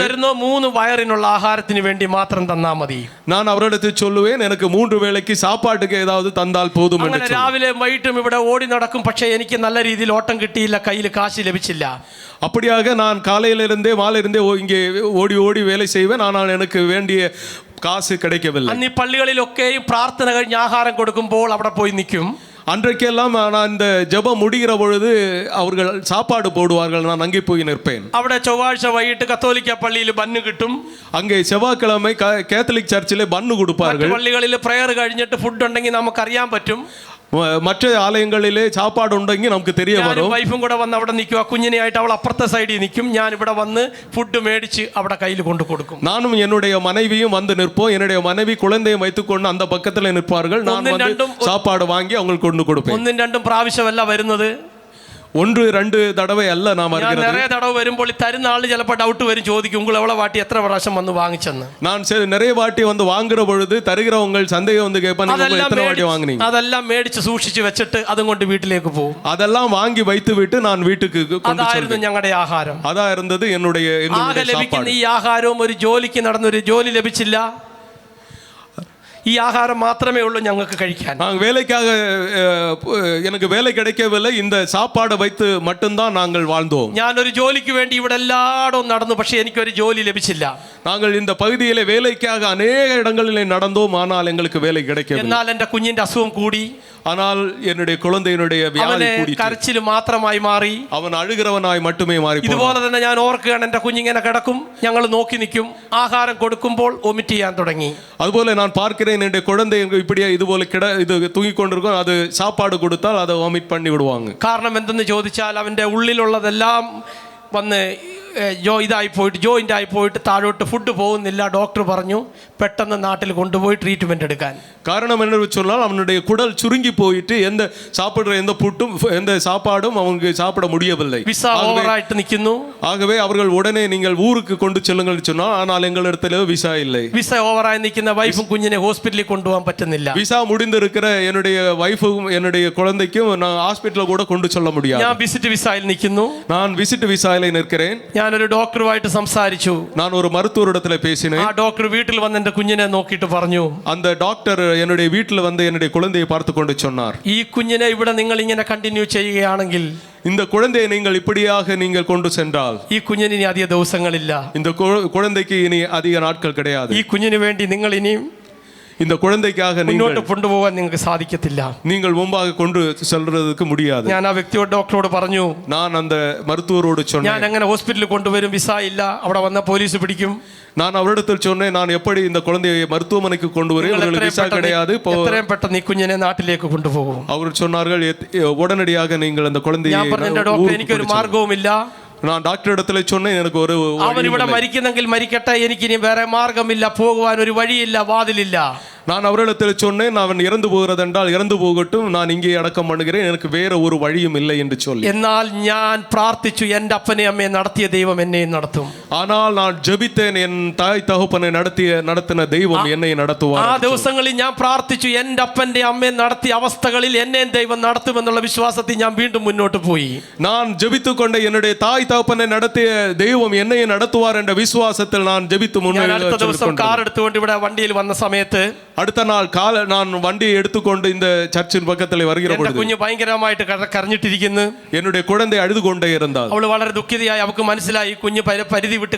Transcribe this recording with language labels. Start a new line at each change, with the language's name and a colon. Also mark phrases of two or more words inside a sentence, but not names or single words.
Malayalam: 3 വയറിനുള്ള ആഹാരത്തിന് വേണ്ടി മാത്രം തന്നാ മതി.
Tamil: நான் அவர்களிடத்தில் சொல்லுவேன், எனக்கு 3 வேளைக்கு சாப்பாட்டுக்கு ஏதாவது தந்தால் போதும் என்று.
Malayalam: അങ്ങനെ രാവിലെ വൈകിട്ടും ഇവിടെ ഓടി നടക്കും. പക്ഷേ എനിക്ക് നല്ല രീതിയിൽ ഓട്ടം കിട്ടിയില്ല, കയ്യിൽ കാശ് ലഭിച്ചില്ല.
Tamil: அப்படியாக நான் காலையிலிருந்தே மாலையிலிருந்தே இங்கே ஓடி ஓடி வேலை செய்வேன், ஆனால் எனக்கு வேண்டிய காசு கிடைக்கவில்லை.
Malayalam: അന്ന് ഈ പള്ളികളിലൊക്കെയും പ്രാർത്ഥന കഴിഞ്ഞ് ആഹാരം കൊടുക്കുമ്പോൾ അവിടെ പോയി നിൽക്കും.
Tamil: அன்றைக்கெல்லாம் நான் இந்த ஜெபம் முடிகிற பொழுது அவர்கள் சாப்பாடு போடுவார்கள், நான் அங்கே போய் நிற்பேன்.
Malayalam: അവിടെ ചൊവ്വാഴ്ച വൈകിട്ട് കത്തോലിക്ക പള്ളിയിൽ ബന്ന് കിട്ടും.
Tamil: அங்கே செவ்வாய்க்கிழமை கேத்தலிக் சர்ச்சிலே பன்னு கொடுப்பார்கள்.
Malayalam: പള്ളികളിൽ പ്രയർ കഴിഞ്ഞിട്ട് ഫുഡ് ഉണ്ടെങ്കിൽ നമുക്കറിയാൻ പറ്റും.
Tamil: மற்ற ஆலயங்களிலே சாப்பாடு
Malayalam: உണ്ടെങ്കിൽ നമുക്ക്
Tamil: தெரிய வரும்.
Malayalam: വൈഫും കൂടെ വന്ന് അവിടെ നിൽക്കുക, കുഞ്ഞിനെയായിട്ട് അവൾ അപ്പുറത്തെ സൈഡിൽ നിൽക്കും. ഞാൻ ഇവിടെ വന്ന് ഫുഡ് മേടിച്ച് അവിടെ കയ്യിൽ കൊണ്ടു കൊടുക്കും.
Tamil: நானும் என்னுடைய மனைவியும் வந்து நிற்போம். என்னுடைய மனைவி குழந்தையை வைத்துக்கொண்டு அந்த பக்கத்தில் நிற்பார்கள். நான் வந்து சாப்பாடு வாங்கி அவங்களுக்கு கொண்டு கொடுப்பேன்.
Malayalam: 1-2 പ്രാവശ്യമല്ല വരുന്നത്.
Tamil: 1-2 தடவை அல்ல நாம்
Malayalam: ഞാൻ
Tamil: வருகிறது.
Malayalam: நிறைய தடவை വരുമ്പോൾ ഈ തരുന്ന ആള് ചിലപ്പോൾ ഡൗട്ട് വരും, ചോദിക്കും
Tamil: உங்கள் எவ்வளவு வாட்டி
Malayalam: എത്ര പ്രാവശ്യം വന്ന് വാങ്ങിച്ചെന്ന്.
Tamil: நான் நிறைய வாட்டி வந்து வாங்குற பொழுது தருகிறவங்க சந்தேகம் வந்து கேட்பாங்க, நீங்க எத்தனை வாட்டி வாங்குனீங்க?
Malayalam: അതെല്ലാം മേടിച്ച് സൂക്ഷിച്ച് വെച്ചിട്ട് അതും കൊണ്ട് വീട്ടിലേക്ക് പോകും.
Tamil: அதெல்லாம் வாங்கி வைத்து விட்டு நான் வீட்டுக்கு கொண்டு
Malayalam: അതായിരുന്നു
Tamil: செல்வேன்.
Malayalam: ഞങ്ങളുടെ ആഹാരം.
Tamil: அதா இருந்தது எங்களுடைய
Malayalam: ആകെ ലഭിക്കുന്ന ഈ ആഹാരവും ഒരു ജോലിക്ക് നടന്നൊരു ജോലി ലഭിച്ചില്ല. ഈ ആഹാരം മാത്രമേ ഉള്ളൂ ഞങ്ങൾക്ക് കഴിക്കാൻ.
Tamil: நாங்கள் வேலைக்காக எனக்கு வேலை கிடைக்கவில்லை, இந்த சாப்பாடை வைத்து மட்டும்தான் நாங்கள் வாழ்ந்தோம்.
Malayalam: ഞാനൊരു ജോലിക്ക് വേണ്ടി ഇവിടെ എല്ലായിടവും നടന്നു, പക്ഷേ എനിക്കൊരു ജോലി ലഭിച്ചില്ല.
Tamil: நாங்கள் இந்த பகுதியிலே வேலைக்காக அநேக இடங்களிலே நடந்தோம், ஆனால் எங்களுக்கு வேலை கிடைக்கவில்லை.
Malayalam: എന്നാൽ എൻ്റെ കുഞ്ഞിന്റെ അസുഖം കൂടി,
Tamil: ஆனால் என்னுடைய குழந்தையினுடைய வியாதி
Malayalam: അവന്
Tamil: கூடிட்டு
Malayalam: കരച്ചിൽ മാത്രമായി മാറി.
Tamil: அவன் அழுகிறவனாய் மட்டுமே மாறி போனான்.
Malayalam: ഇതുപോലെ തന്നെ ഞാൻ ഓർക്കുകയാണ്, എൻ്റെ കുഞ്ഞിങ്ങനെ കിടക്കും, ഞങ്ങൾ നോക്കി നിൽക്കും, ആഹാരം കൊടുക്കുമ്പോൾ വൊമിറ്റ് ചെയ്യാൻ തുടങ്ങി.
Tamil: அதுபோல நான் பார்க்கிறேன், என்னுடைய குழந்தை இப்படியே இதுபோல இது தூங்கிக் கொண்டிருக்கும், அது சாப்பாடு கொடுத்தால் அதை வாமிட் பண்ணி விடுவாங்க.
Malayalam: കാരണം എന്തെന്ന് ചോദിച്ചാൽ അവൻ്റെ ഉള്ളിലുള്ളതെല്ലാം വന്ന് ജോയിൻ്റ് ആയി പോയിട്ട് താഴോട്ട് ഫുഡ് പോകുന്നില്ല. ഡോക്ടർ പറഞ്ഞു പെട്ടെന്ന് നാട്ടിൽ കൊണ്ടുപോയി ട്രീറ്റ്മെന്റ് എടുക്കാൻ.
Tamil: காரணம் என்ன சொன்னால் அவனுடைய குடல் சுருங்கி போயிட்டு சாப்பிடுற எந்த புட்டும் எந்த சாப்பாடும் அவனுக்கு சாப்பிட முடியவில்லை.
Malayalam: വിസ ഓവറായിട്ട് നിൽക്കുന്നു.
Tamil: ஆகவே அவர்கள் உடனே நீங்கள் ஊருக்கு கொண்டு செல்லுங்கள் சொன்னால், ஆனால் எங்களிடத்தில் விசா இல்லை.
Malayalam: വിസ ഓവറായി നിൽക്കുന്ന വൈഫും കുഞ്ഞിനെ ഹോസ്പിറ്റലിൽ കൊണ്ടുപോകാൻ പറ്റുന്നില്ല.
Tamil: விசா முடிந்திருக்கிற என்னுடைய வைஃபும் என்னுடைய குழந்தைக்கும் நான் ஹாஸ்பிட்டலில் கூட கொண்டு செல்ல முடியாது.
Malayalam: ഞാൻ വിസിറ്റ് വിസയിൽ നിൽക്കുന്നു.
Tamil: நான் விசிட் விசாயில நிற்கிறேன்.
Malayalam: ഞാനൊരു ഡോക്ടറുമായിട്ട് സംസാരിച്ചു.
Tamil: நான் ஒரு மருத்துவரிடத்தில் பேசினேன்.
Malayalam: ആ ഡോക്ടർ വീട്ടിൽ വന്ന് എൻ്റെ കുഞ്ഞിനെ നോക്കിയിട്ട് പറഞ്ഞു,
Tamil: அந்த டாக்டர் என்னுடைய வீட்டில் வந்து என்னுடைய குழந்தையை பார்த்து கொண்டு சொன்னார்,
Malayalam: ഈ കുഞ്ഞിനെ ഇവിടെ നിങ്ങൾ ഇങ്ങനെ കണ്ടിന്യൂ ചെയ്യുകയാണെങ്കിൽ,
Tamil: இந்த குழந்தையை நீங்கள் இப்படியாக நீங்கள் கொண்டு சென்றால்
Malayalam: ഈ കുഞ്ഞിന് ഇനി അധിക ദിവസങ്ങളില്ല.
Tamil: இந்த குழந்தைக்கு இனி அதிக நாட்கள் கிடையாது.
Malayalam: ഈ കുഞ്ഞിന് വേണ്ടി നിങ്ങൾ ഇനിയും
Tamil: இந்த குழந்தைக்காக
Malayalam: മുന്നോട്ട് കൊണ്ടുപോകാൻ നിങ്ങൾക്ക് സാധിക്കത്തില്ല.
Tamil: நீங்கள் முன்பாக கொண்டு செல்றதுக்கு முடியாது.
Malayalam: ഞാൻ ആ വ്യക്തിയോട് ഡോക്ടറോട് പറഞ്ഞു,
Tamil: நான் அந்த மருத்துவரோடு
Malayalam: ഞാൻ
Tamil: சொன்னேன்,
Malayalam: അങ്ങനെ ഹോസ്പിറ്റലിൽ കൊണ്ടുവരും, വിസ ഇല്ല, അവിടെ വന്ന പോലീസ് പിടിക്കും.
Tamil: நான் அவரிடத்தில் சொன்னேன், நான் எப்படி இந்த குழந்தையை மருத்துவமனைக்கு கொண்டு வரேன், உங்களுக்கு விசா கிடையாது,
Malayalam: എത്രയും പെട്ടെന്ന് ഈ കുഞ്ഞിനെ നാട്ടിലേക്ക് കൊണ്ടുപോകും.
Tamil: அவர் சொன்னார்கள், உடனடியாக நீங்கள் அந்த குழந்தையை.
Malayalam: ഞാൻ പറഞ്ഞു, എൻ്റെ ഡോക്ടർ എനിക്കൊരു മാർഗവുമില്ല.
Tamil: நான் டாக்டர் இடத்துல சொன்னேன், எனக்கு ஒரு
Malayalam: അവൻ ഇവിടെ മരിക്കുന്നെങ്കിൽ മരിക്കട്ടെ, എനിക്കിനി വേറെ മാർഗമില്ല, പോകുവാൻ ഒരു വഴിയില്ല, വാതിലില്ല.
Tamil: நான் அவரிடத்தில் சொன்னேன், அவன் இறந்து போகிறதென்றால் இறந்து போகட்டும், நான் இங்கே அடக்கம் பண்ணுகிறேன், எனக்கு வேற ஒரு வழியும் இல்லை என்று சொல்லி.
Malayalam: എന്നാൽ ഞാൻ പ്രാർത്ഥിച്ചു, എൻ്റെ അപ്പനെ അമ്മയെ നടത്തിയ ദൈവം എന്നെയും നടത്തും.
Tamil: ஆனால் நான் ஜெபித்தேன், என் தாய் தகப்பனை நடத்தின தெய்வம் என்னை நடத்துவார்.
Malayalam: ആ ദിവസങ്ങളിൽ ഞാൻ പ്രാർത്ഥിച്ചു, എൻ്റെ അപ്പൻ്റെ അമ്മയെ നടത്തിയ അവസ്ഥകളിൽ എന്നെയും ദൈവം നടത്തുമെന്നുള്ള വിശ്വാസത്തിൽ ഞാൻ വീണ്ടും മുന്നോട്ട് പോയി.
Tamil: நான் ஜெபித்துக் கொண்ட என்னுடைய தாய் தகப்பனை நடத்திய தெய்வம் என்னை நடத்துவார் என்ற விசுவாசத்தில் நான் ஜெபித்து
Malayalam: ഞാൻ അടുത്ത ദിവസം കാർ എടുത്തുകൊണ്ട് ഇവിടെ വണ്ടിയിൽ വന്ന സമയത്ത്,
Tamil: அடுத்த நாள் நான் வண்டியை எடுத்துக்கொண்டு இந்த சர்ச்சின் பக்கத்தில் வருகிற
Malayalam: എന്റെ
Tamil: பொழுது
Malayalam: കുഞ്ഞ് ഭയങ്കരമായിട്ട് കരഞ്ഞിട്ടിരിക്കുന്നു.
Tamil: என்னுடைய குழந்தை அழுது கொண்டே இருந்தாள்.
Malayalam: അവള് വളരെ ദുഃഖിതയായി. അവൾക്ക് മനസ്സിലായി കുഞ്ഞ് പരിധി വിട്ട്